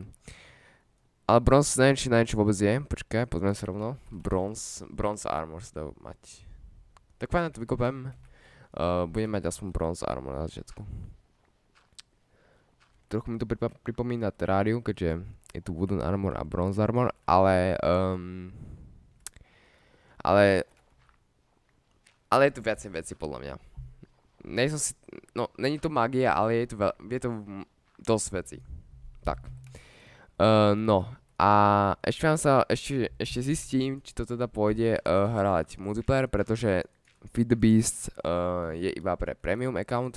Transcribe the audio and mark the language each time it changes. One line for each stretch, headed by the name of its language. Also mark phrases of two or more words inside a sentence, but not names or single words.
Slovak: Ale bronze neviem, či na niečo vôbec je. Počkaj, pozrieme sa rovno. Bronze armor sa dá mať. Tak fajn, to vykopem. Budem mať aspoň bronze armor na začiatku. Trochu mi to pripomína Terrariu, keďže je tu wooden armor a bronze armor, ale je tu viacej veci podľa mňa. Není to magia, ale je tu dosť veci. Tak. No. A ešte zistím, či to teda pôjde hrať multiplayer, pretože Feed the Beast je iba pre
English: premium account.